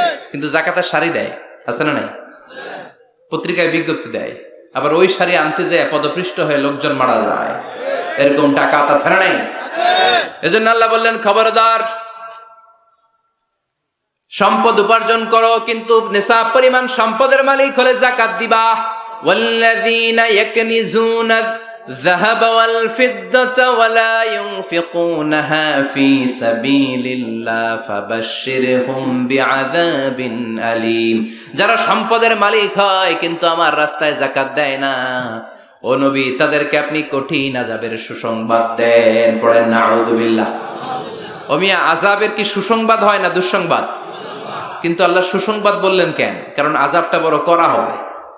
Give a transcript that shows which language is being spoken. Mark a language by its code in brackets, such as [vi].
[bn] কিন্তু যাকাতের শাড়ি দেয়, আছে না নাই? পত্রিকায় বিজ্ঞপ্তি দেয়, আবার ওই শাড়ি আনতে যায় পদপৃষ্ট হয়ে লোকজন মারা যায়। এরকম টাকা আছে না নাই? এজন্য আল্লাহ বললেন, খবরদার, সম্পদ উপার্জন করো, কিন্তু নিসাব পরিমাণ সম্পদের মালিক হলে যাকাত দিবা। [ar] ওয়াল্লাযীনা ইয়াকনিজুনা الذهب والفضة ولا ينفقونها في سبيل الله فبشرهم بعذاب أليم। [bn] যারা সম্পদের মালিক হয় কিন্তু আমার রাস্তায় যাকাত দেয় না, ও নবী, তাদেরকে আপনি কঠিন আযাবের সুসংবাদ দেন। পড়েন নাউযুবিল্লাহ। ও মিয়া, আযাবের কি সুসংবাদ হয় না দুঃসংবাদ? কিন্তু আল্লাহ সুসংবাদ বললেন কেন? কারণ আযাবটা বড় করা হবে।